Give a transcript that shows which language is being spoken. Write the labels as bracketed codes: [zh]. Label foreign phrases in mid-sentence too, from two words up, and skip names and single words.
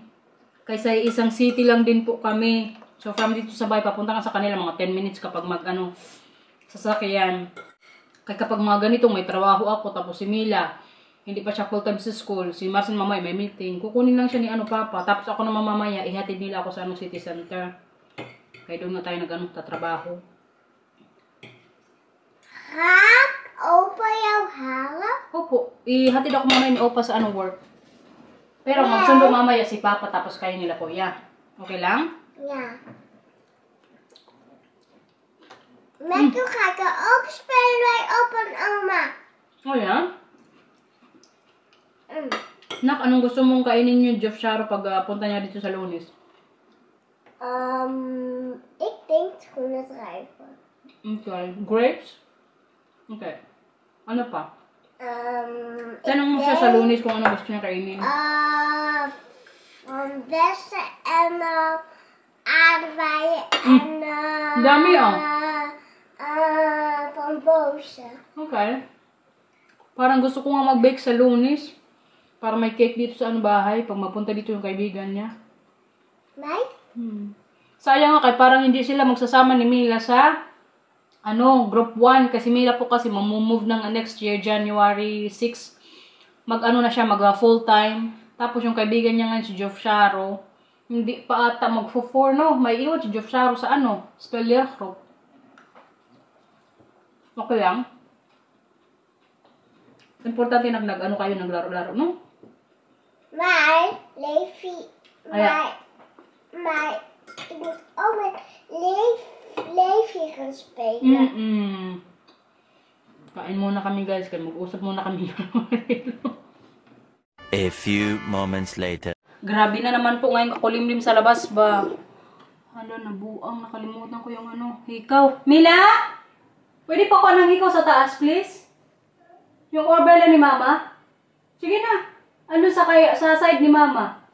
[tl] Kaysa isang city lang din po kami. So from dito sa bahay, papunta ka sa kanila mga 10 minutes kapag sasakyan. Kaya kapag mga ganitong may trabaho ako, tapos si Mila, hindi pa siya [en] full time [tl] sa school, si Marcin mamaya may meeting, kukunin lang siya ni Papa, tapos ako na mamaya, ihatid nila ako sa [en] city center. [tl] Kaya doon na tayo tatrabaho. [nl] Gaat Opa jou halen? [tl] Opo, ihatid ako mamaya ni Opa sa work. Pero magsundo mamaya si Papa tapos kayo nila Kuya. Okay lang? [nl] Ja. Met toe ga ik er ook spelen bij Opa en Oma. Oh ja? [tl] Nak, anong gusto mong kainin yung Jeff Sharo pag punta niya dito sa Lunes? [nl] Ik denk groenedruiven. [tl] Okay. Grapes? Okay. Ano pa? Tanong mo siya sa Lunes kung ano gusto niya kainin. [nl] Van bessen en aardbeien en [tl] Dami [nl] van bozen. [tl] Okay. Parang gusto ko nga mag-bake sa Lunes. Para may cake dito sa bahay. Pag mapunta dito yung kaibigan niya. [nl] Mij? [tl] Sayang nga kay parang hindi sila magsasama ni Mila sa group 1. Kasi Mila po kasi mamumove ng [en] next year, [tl] January 6. Na siya, mag- [en] full time. [tl] Tapos yung kaibigan niya ngayon, si Jeff Sharo, hindi pa ata mag-4, no? May iwan si Jeff Sharo sa Speller Group. Okay lang. Importante na kayo naglaro-laro, no? [nl] Maar, Levi, Ja. maar ik moet ook met Levi gaan spelen. [tl] Kain muna kami guys, kaya mag-usap muna kami. [en] A few moments later. [tl] Grabe na naman po ngayon kakulimlim sa labas ba? Nabuang, nakalimutan ko yung hikaw. Mila! Pwede pa ko ng hikaw sa taas, please? Yung oorbell ni Mama? Sige na. Sa side ni Mama?